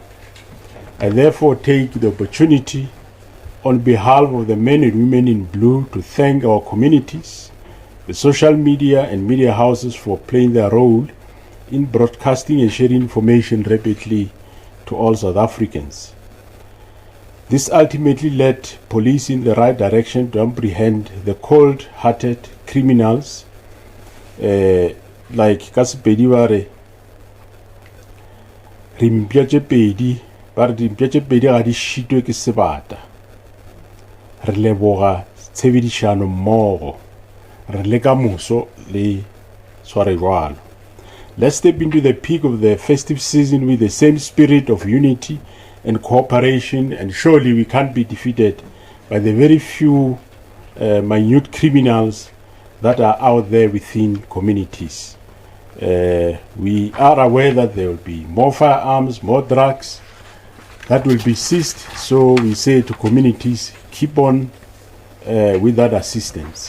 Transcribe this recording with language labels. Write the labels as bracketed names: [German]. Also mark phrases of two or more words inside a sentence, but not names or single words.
[English] I therefore take the opportunity on behalf of the men and women in blue to thank our communities, the social media and media houses for playing their role in broadcasting and sharing information rapidly to all South Africans. This ultimately led police in the right direction to apprehend the cold-hearted criminals like Kasipedi Ware, Rimpiachepedi, but Rimpiachepedi Gadi Shito [Northern Sotho] ke sebata. Re leboga tshebedisano mmogo, re leka moso le tshware jwalo. [English] Let's step into the peak of the festive season with the same spirit of unity and cooperation, and surely we can't be defeated by the very few minute criminals that are out there within communities. We are aware that there will be more firearms, more drugs that will be seized, so we say to communities, keep on with that assistance.